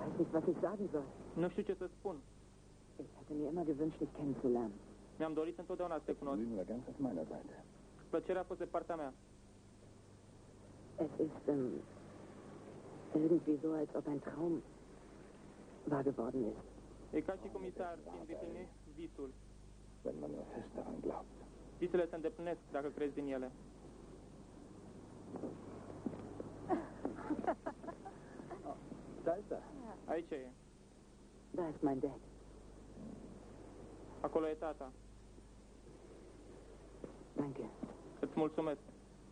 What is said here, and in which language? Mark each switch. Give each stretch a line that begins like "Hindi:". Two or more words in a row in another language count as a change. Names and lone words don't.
German: was ich sagen soll.
Romanian: Nu știu ce să spun.
German: Ich hätte mir immer gewünscht, dich kennenzulernen.
Romanian: Mi-am dorit întotdeauna să te cunosc.
German: Vergnügen war ganz auf meiner Seite.
Romanian: Plăcerea a fost de partea mea.
German: Es ist irgendwie so, als ob ein Traum wahr geworden ist.
Romanian: E ca și cum mi s-ar fi îndeplinit visul.
German: Wenn man nur fest daran glaubt.
Romanian: Visele se îndeplinesc dacă crezi din ele.
German: Da ist er.
Romanian: Aici e.
German: Da ist mein Dad.
Romanian: Acolo e tata.
German: Danke.
Romanian: Îți mulțumesc.